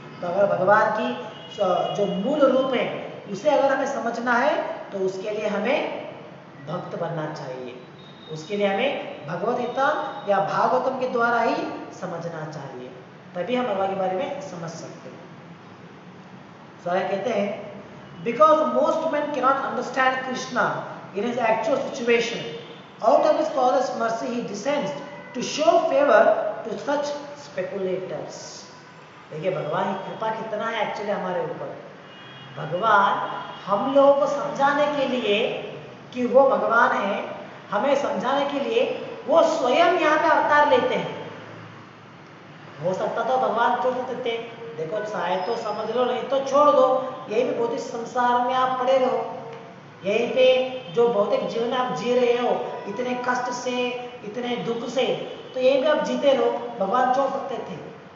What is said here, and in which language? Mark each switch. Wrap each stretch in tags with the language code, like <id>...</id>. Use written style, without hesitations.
<hi>तो अगर भगवान की जो मूल रूप है उसे अगर हमें समझना है तो उसके लिए हमें भक्त बनना चाहिए, उसके लिए हमें भगवद गीता या भागवतम के द्वारा ही समझना चाहिए, तभी हम भगवान के बारे में समझ सकते हैं। सारे कहते हैं</hi> <en>because most men cannot understand Krishna in his actual situation, out of his father's mercy he descends to show favor to such speculators।</en> <hi>देखिए भगवान की कृपा कितना है एक्चुअली हमारे ऊपर। भगवान हम लोगों को समझाने के लिए कि वो भगवान है, हमें समझाने के लिए वो स्वयं यहाँ पे अवतार लेते हैं। हो सकता था भगवान छोड़ देते थे, देखो चाहे तो समझ लो नहीं तो छोड़ दो, यही पे भौतिक संसार में आप पड़े रहो, यहीं पे जो भौतिक जीवन आप जी रहे हो इतने कष्ट से, इतने दुख से, तो यहीं पे आप जीते रहो, भगवान छोड़ सकते थे।</hi>